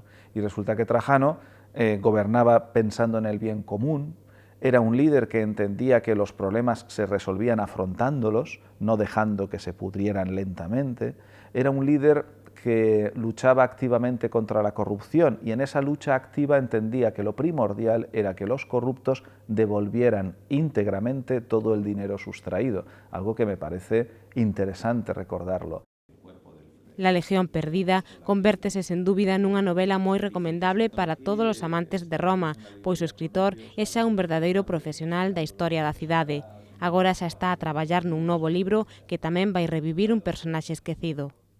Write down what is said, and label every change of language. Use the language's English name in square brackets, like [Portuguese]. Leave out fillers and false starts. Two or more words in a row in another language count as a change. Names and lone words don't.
[Spanish] Y resulta que Trajano gobernaba pensando en el bien común, era un líder que entendía que los problemas se resolvían afrontándolos, no dejando que se pudrieran lentamente, era un líder que luchaba activamente contra la corrupción, y en esa lucha activa entendía que lo primordial era que los corruptos devolvieran íntegramente todo el dinero sustraído, algo que me parece interesante recordarlo. [Galician] La Legión perdida convértese sen dúbida nunha novela moi recomendable para todos os amantes de Roma, pois o escritor é xa un verdadeiro profesional da historia da cidade. Agora xa está a traballar nun novo libro que tamén vai revivir un personaxe esquecido.